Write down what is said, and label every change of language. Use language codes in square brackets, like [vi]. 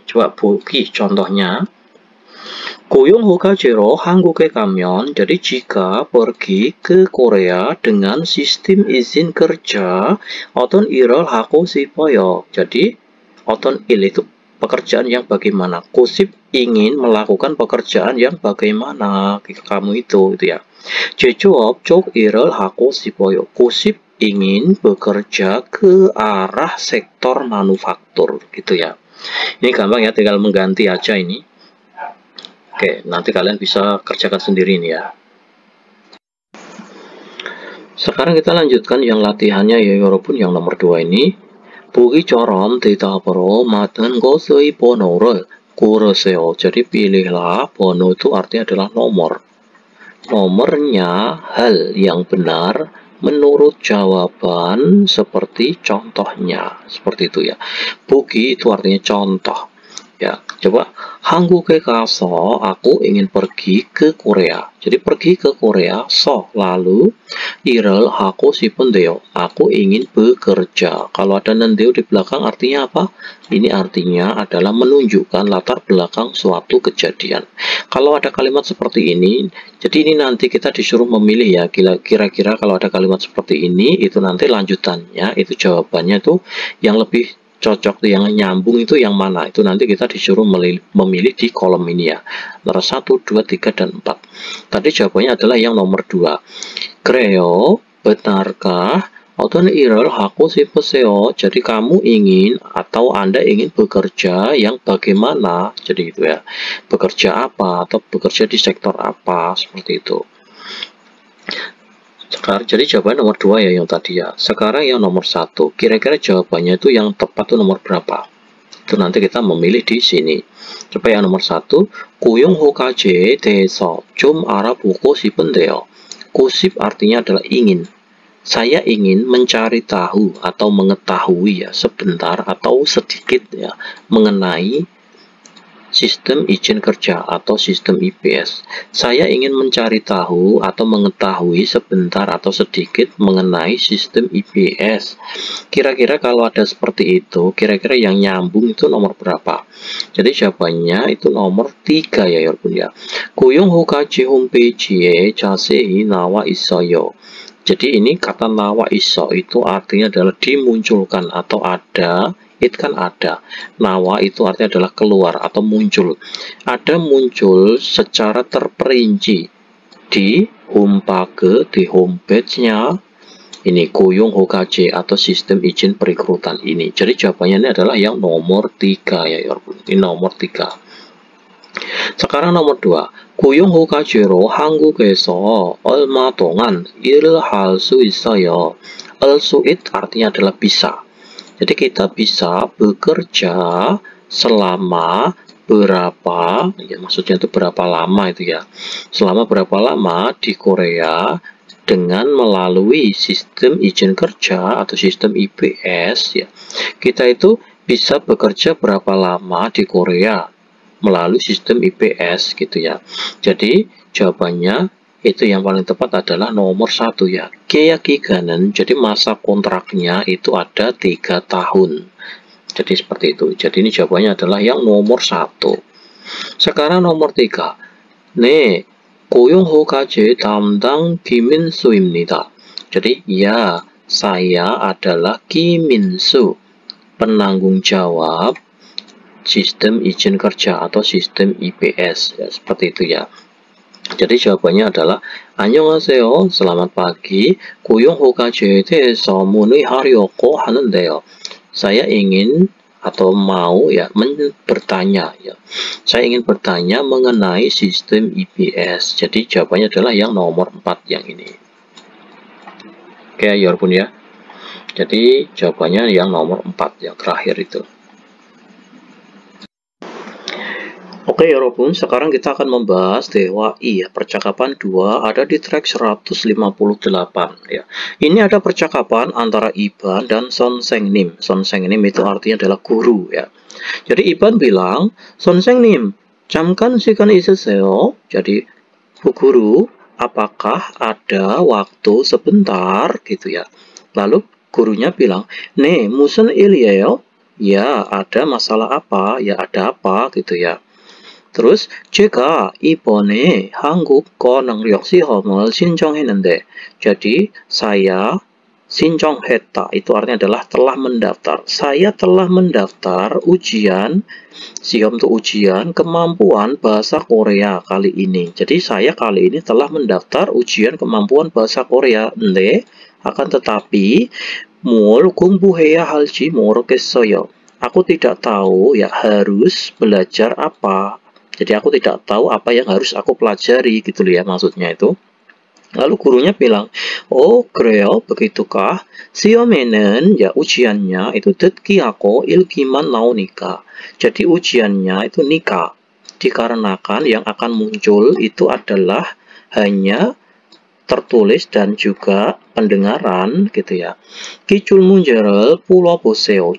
[id] Coba Poki contohnya. [ko] 고용 허가제로 한국에 가면, [id] jadi jika pergi ke Korea dengan sistem izin kerja, [ko] 어떤 일을 하고 싶어요. [id] Jadi [ko] 어떤 일 [id] itu pekerjaan yang bagaimana, kusip ingin melakukan pekerjaan yang bagaimana kamu itu ya. [ko] 제조업 쪽 일을 하고 싶어요. [id] kusip ingin bekerja ke arah sektor manufaktur gitu ya. Ini gampang ya, tinggal mengganti aja ini. Oke, nanti kalian bisa kerjakan sendiri nih ya. Sekarang kita lanjutkan yang latihannya ya 여러분, yang nomor 2 ini. [ko] 보기처럼 대답으로 맞는 것의 번호를 고르세요. [id] Jadi pilihlah, 번호 itu artinya adalah nomor. Nomornya hal yang benar menurut jawaban seperti contohnya. Seperti itu ya. 보기 itu artinya contoh. Ya, coba [ko] 한국에 가서 [id] aku ingin pergi ke Korea. Jadi pergi ke Korea, so lalu [ko] 일을 하고 싶은데요. [id] Aku ingin bekerja. Kalau ada nendeo di belakang artinya apa? Ini artinya adalah menunjukkan latar belakang suatu kejadian. Kalau ada kalimat seperti ini, jadi ini nanti kita disuruh memilih ya. Kira-kira kalau ada kalimat seperti ini, itu nanti lanjutannya, itu jawabannya tuh yang lebih cocok, yang nyambung itu yang mana, itu nanti kita disuruh memilih di kolom ini ya, nomor 1, 2, 3, dan 4. Tadi jawabannya adalah yang nomor 2. [ko] 그래요, [id] benarkah? [ko] 어떤 일을 하고 싶으세요? [id] Jadi kamu ingin atau Anda ingin bekerja yang bagaimana, jadi itu ya, bekerja apa atau bekerja di sektor apa, seperti itu. Sekarang, jadi jawaban nomor 2 ya yang tadi ya. Sekarang yang nomor 1, kira-kira jawabannya itu yang tepat itu nomor berapa? Itu nanti kita memilih di sini. Coba yang nomor 1, [ko] 고용 허가제에 대해서 좀 알아보고 싶은데요. [id] kusip artinya adalah ingin. Saya ingin mencari tahu atau mengetahui ya, sebentar atau sedikit ya, mengenai sistem izin kerja atau sistem IPS. Saya ingin mencari tahu atau mengetahui sebentar atau sedikit mengenai sistem IPS. Kira-kira kalau ada seperti itu, kira-kira yang nyambung itu nomor berapa? Jadi jawabannya itu nomor 3 ya 여러분 ya. [ko] 고용 허가제 홈페이지에 자세히 나와 있어요. [id] Jadi ini kata nawa iso itu artinya adalah dimunculkan atau ada. It kan ada. Nawa itu artinya adalah keluar atau muncul. Ada muncul secara terperinci di homepage, di homepage-nya ini 고용 허가제 atau sistem izin perekrutan ini. Jadi jawabannya ini adalah yang nomor 3 ya 여러분. Ini nomor 3. sekarang nomor 2. [ko] 고용 허가제로 한국에서 얼마 동안 일을 할 수 있어요. [id] 수 it artinya adalah bisa. Jadi kita bisa bekerja selama berapa, ya maksudnya itu berapa lama itu ya. Selama berapa lama di Korea dengan melalui sistem izin kerja atau sistem IPS ya, kita itu bisa bekerja berapa lama di Korea melalui sistem IPS gitu ya. Jadi jawabannya itu yang paling tepat adalah nomor 1 ya. 계약기간은, jadi masa kontraknya itu ada 3 tahun. Jadi seperti itu. Jadi ini jawabannya adalah yang nomor 1. Sekarang nomor 3. [ko] 네, 고용허가제 담당 김민수입니다. [id] Jadi ya, saya adalah Kiminsu, penanggung jawab sistem izin kerja atau sistem IPS ya, seperti itu ya. Jadi jawabannya adalah [ko] 안녕하세요, [id] selamat pagi. [ko] 고용허가제에 대해서 문의하려고 하는데요. [id] Saya ingin atau mau ya bertanya ya. Saya ingin bertanya mengenai sistem IPS. Jadi jawabannya adalah yang nomor 4 yang ini. Oke, 여러분 ya. Jadi jawabannya yang nomor 4 yang terakhir itu. Oke 여러분, sekarang kita akan membahas 대화이 ya. Percakapan 2 ada di track 158 ya. Ini ada percakapan antara Iban dan Sonsengnim. Sonsengnim itu artinya adalah guru ya. Jadi Iban bilang, [ko] 선생님, 잠깐 시간 있으세요? [id] Jadi Bu Guru, apakah ada waktu sebentar gitu ya. Lalu gurunya bilang, [ko] 네, 무슨 일이에요? [id] Ya, ada masalah apa? Ya, ada apa gitu ya. Terus [ko] 제가 이번에 한국 권능력 시험을 신청했는데, [id] jadi saya 신청했다 itu artinya adalah telah mendaftar. Saya telah mendaftar ujian 시험 itu ujian kemampuan bahasa Korea kali ini. Jadi saya kali ini telah mendaftar ujian kemampuan bahasa Korea. [ko] 근데 [id] akan tetapi [ko] 뭘 공부해야 할지 모르겠어요. [id] Aku tidak tahu ya harus belajar apa. Jadi aku tidak tahu apa yang harus aku pelajari gitu loh ya, maksudnya itu. Lalu gurunya bilang, oh [ko] 그래요, [id] begitukah? [ko] 시험에는 [id] ya ujiannya itu [ko] 듣기하고 읽기만 나오니까. [id] Jadi ujiannya itu nikah. Dikarenakan yang akan muncul itu adalah hanya tertulis dan juga pendengaran gitu ya. [ko] 기출 문제를 풀어보세요.